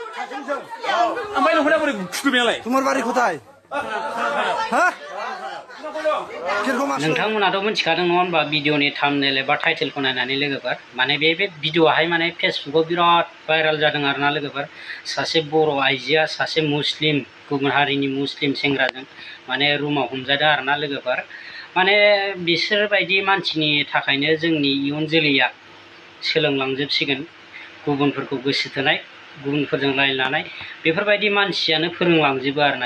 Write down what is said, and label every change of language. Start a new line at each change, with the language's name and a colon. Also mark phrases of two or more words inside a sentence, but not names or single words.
Bodo: ओमफ्राय नोंखौलाय बोरै थुखैनायालाय?
Bangla: তোমার বাড়ি কোথায়? হ্যাঁ
Bodo: नोंथांमोनाथ' मिथिखादों नङा होनबा भिडिअनि थाम्बनेल एबा टाइटेलखौ नायनानै लोगोफोर माने बे भिडिअआहाय माने फेसबुकआव बिराद भाइरेल जादों आरोना लोगोफोर सासे बर' आइजोआ सासे मुस्लिम गुबुन हारिनि मुस्लिम सेंग्राजों माने रुमाव हमजादों आरोना लोगोफोर माने बिसोरबायदि मानसिनि थाखायनो जोंनि इयुन जोलैया सोलोंलांजोबसिगोन गुबुनफोरखौ गोसो थोनाय गुबुनफोरजों रायलायनानै बेफोरबायदि मानसियानो फोरोंलांजोबो आरोना